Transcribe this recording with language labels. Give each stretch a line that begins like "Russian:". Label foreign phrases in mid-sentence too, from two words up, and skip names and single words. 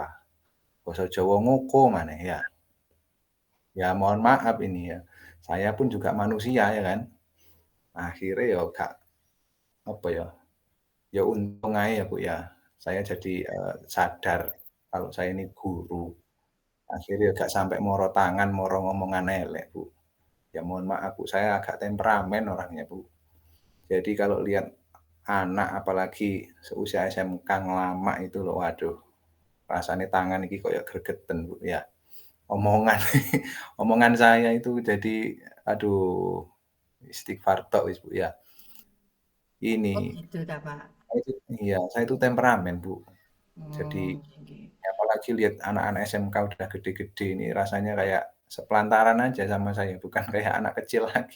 Indonesian: Bahasa Jawa ngoko mana ya. Ya mohon maaf ini ya, saya pun juga manusia ya kan, akhirnya ya gak apa ya, ya untung aja ya Bu ya, saya jadi, sadar kalau saya ini guru, akhirnya gak sampai
Javanese: moro tangan, moro ngomongan elek
Indonesian: Bu. Ya mohon maaf Bu, saya agak temperamen orangnya Bu. Jadi kalau lihat anak apalagi seusia SMK ngelama itu loh, waduh rasanya
Javanese: tangan iki koyo gregeten
Indonesian: Bu ya. Omongan omongan saya itu jadi aduh istighfar
Javanese: tok wis,
Indonesian: Bu, ya. Oh Ini, gitu dah Pak. saya itu temperamen, Bu. Jadi Oke. apalagi lihat anak-anak SMK udah gede-gede ini rasanya kayak sepelantaran aja sama saya, bukan kayak anak kecil lagi.